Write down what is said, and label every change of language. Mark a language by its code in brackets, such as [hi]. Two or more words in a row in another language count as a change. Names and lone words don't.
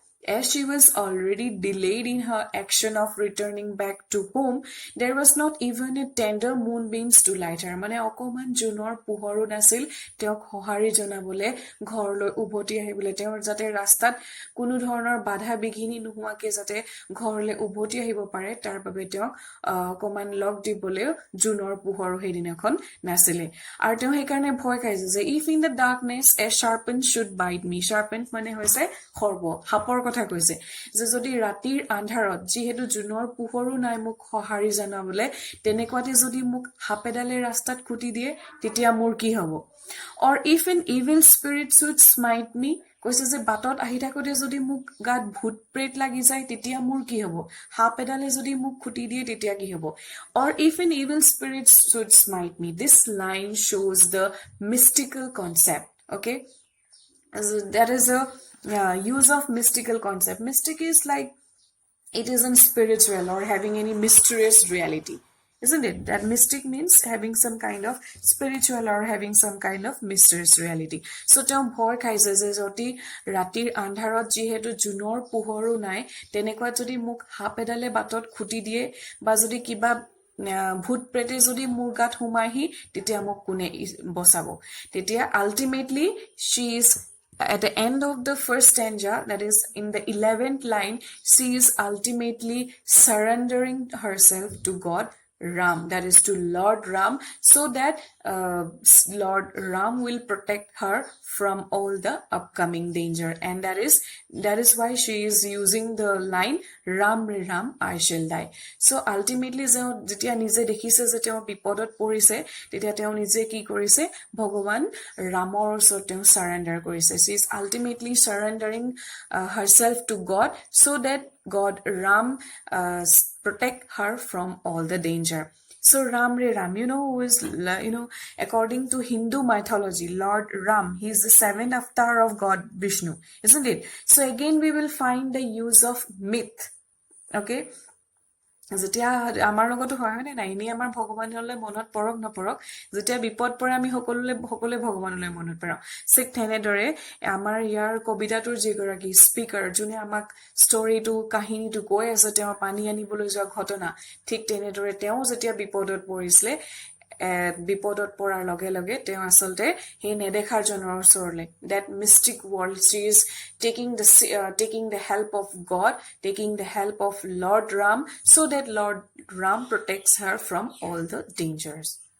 [en] As she was already delayed in her action of returning back to home, there was not even a tender moonbeams to light her. [as] মানে অকমান জুনৰ পোহৰো নাছিল তেওঁক সঁহাৰি জনাবলে ঘৰলৈ উভতি আহিবলৈ, তেওঁৰ যাতে ৰাস্তাত কোনো ধৰণৰ বাধা বিঘিনি নোহোৱাকে যাতে ঘৰলৈ উভতি আহিব পাৰে তাৰ বাবে তেওঁক অকমান লগ দিবলৈ জুনৰ পোহৰো সেইদিনাখন নাছিলে। আৰু তেওঁ সেইকাৰণে ভয় খাইছে যে [en] if in the darkness a serpent should bite me, [as] শাৰ্পেন মানে হৈছে সৰ্প, সাপৰ কথা কৈছে, যে যদি ৰাতিৰ আন্ধাৰত যিহেতু জুনৰ পোহৰো নাই মোক সঁহাৰি জনাবলে, তেনেকুৱাতে যদি মোক সাপ এডালে ৰাস্তাত খুটি দিয়ে তেতিয়া মোৰ কি হ'ব? [en] or if an evil spirit should smite me, [as] কৈছে যে বাটত আহি থাকোতে যদি মোক গাত ভূত প্ৰেত লাগি যায় তেতিয়া মোৰ কি হ'ব? সাপ এডালে যদি মোক খুটি দিয়ে তেতিয়া কি হ'ব? [en] or if an evil spirit should smite me this line shows the mystical concept. Okay, so that is a use of mystical concept. Mystic is like it isn't spiritual or having any mysterious reality, isn't it? That mystic means having some kind of spiritual or having some kind of mysterious reality. [as] So তেওঁ ভয় খাইছে যে যদি ৰাতিৰ আন্ধাৰত যিহেতু জুনৰ পোহৰো নাই তেনেকুৱা যদি মোক সাপ এডালে বাটত খুটি দিয়ে বা যদি কিবা ভূত প্ৰেতে যদি মোৰ গাত সোমাইহি তেতিয়া মোক কোনে বচাব? [en] তেতিয়া ultimately she is at the end of the first stanza, that is in the 11th line, she is ultimately surrendering herself to God Ram, that is to Lord Ram, so that Lord Ram will protect her from all the upcoming danger, and that is why she is using the line Ram Re Ram I shall die. So ultimately [as] যেতিয়া নিজে দেখিছে যে তেওঁ বিপদত পৰিছে তেতিয়া তেওঁ নিজে কি কৰিছে? ভগৱান ৰামৰ ওচৰত তেওঁ সাৰেণ্ডাৰ কৰিছে। [en] she is ultimately surrendering herself to God so that God Ram protect her from all the danger. So Ram Re Ram, who is, according to Hindu mythology, Lord Ram, he is the 7th avatar of God Vishnu, isn't it? So again we will find the use of myth. [as] Okay, যেতিয়া আমাৰ লগতো হয় নে নাই, এনেই আমাৰ ভগৱানলৈ মনত পৰক নপৰক, যেতিয়া বিপদ পৰে আমি সকলোৱে ভগৱানলৈ মনত পেলাওঁ। ঠিক তেনেদৰে আমাৰ ইয়াৰ কবিতাটোৰ যিগৰাকী স্পিকাৰ যোনে আমাক ষ্টৰীটো কাহিনীটো কৈ আছে তেওঁৰ পানী আনিবলৈ যোৱা ঘটনা, ঠিক তেনেদৰে তেওঁ যেতিয়া বিপদত পৰিছিলে বিপদত পৰাৰ লগে লগে তেওঁ আচলতে সেই নেদেখাৰজনৰ ওচৰলৈ, [en] that mystic world, she is taking the help of God, taking the help of Lord Ram, so that Lord Ram protects her from all the dangers.